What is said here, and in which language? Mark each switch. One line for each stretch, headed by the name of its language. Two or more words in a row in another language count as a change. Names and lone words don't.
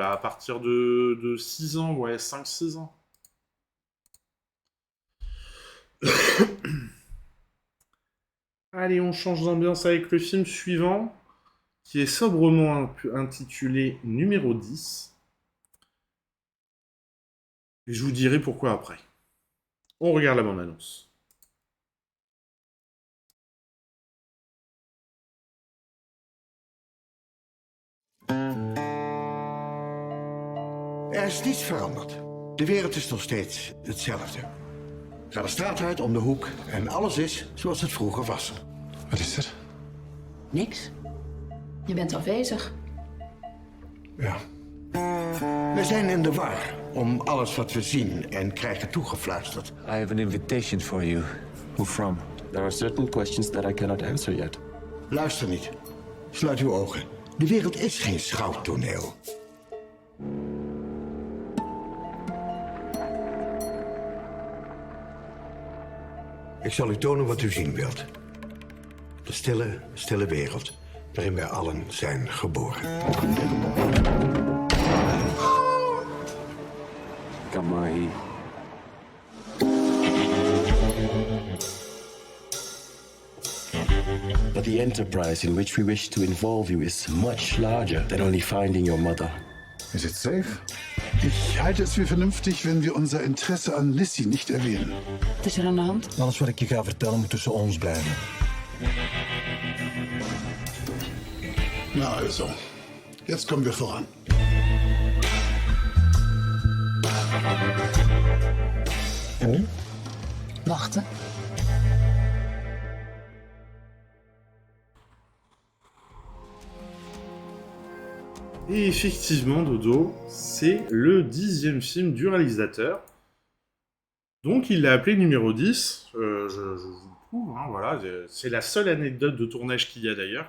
French: À partir de 6 ans, ouais, 5-6 ans. Allez, on change d'ambiance avec le film suivant, qui est sobrement intitulé Numéro 10. Et je vous dirai pourquoi après. On regarde la bande-annonce.
Dutch: Er is niets veranderd. De wereld is nog steeds hetzelfde. Ga de straat uit om de hoek en alles is zoals het vroeger was. Wat is er? Niks. Je bent afwezig. Ja. We zijn in de war om alles wat we zien en krijgen toegefluisterd.
English: I have an invitation for you. Who from? There are certain questions that I cannot answer yet.
Dutch: Luister niet. Sluit uw ogen. De wereld is geen schouwtoneel. Ik zal u tonen wat u zien wilt. De stille, stille wereld waarin wij allen zijn geboren. Kamahi.
English: But the enterprise in which we wish to involve you is much larger than only finding your mother. Is it safe?
German: Ich halte es für vernünftig, wenn wir unser Interesse an Lissy nicht erwähnen.
Dutch: Wat is er aan de hand? Alles wat ik je ga vertellen moet tussen ons blijven.
German: Na also, jetzt kommen wir voran.
Dutch: En nu? Wachten.
French: Et effectivement, Dodo, c'est le 10e film du réalisateur. Donc il l'a appelé numéro 10. Je vous le prouve, hein, voilà. C'est la seule anecdote de tournage qu'il y a d'ailleurs.